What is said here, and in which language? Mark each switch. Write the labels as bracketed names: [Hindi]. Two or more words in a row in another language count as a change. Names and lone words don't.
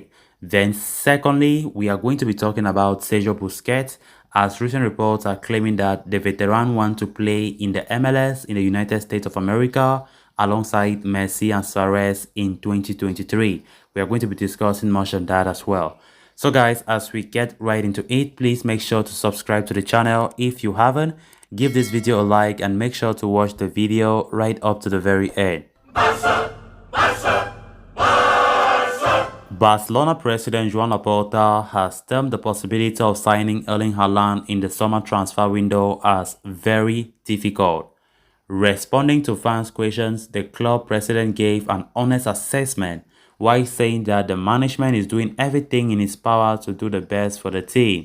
[English] Then secondly, we are going to be talking about Sergio Busquets, as recent reports are claiming that the veteran wants to play in the MLS in the United States of America alongside Messi and Suarez in 2023. We are going to be discussing much on that as well. So guys, as we get right into it, please make sure to subscribe to the channel if you haven't. Give this video a like and make sure to watch the video right up to the very end. Barça! Barça! Barça! Barcelona president Joan Laporta has termed the possibility of signing Erling Haaland in the summer transfer window as very difficult. Responding to fans' questions, the club president gave an honest assessment while saying that the management is doing everything in its power to do the best for the team.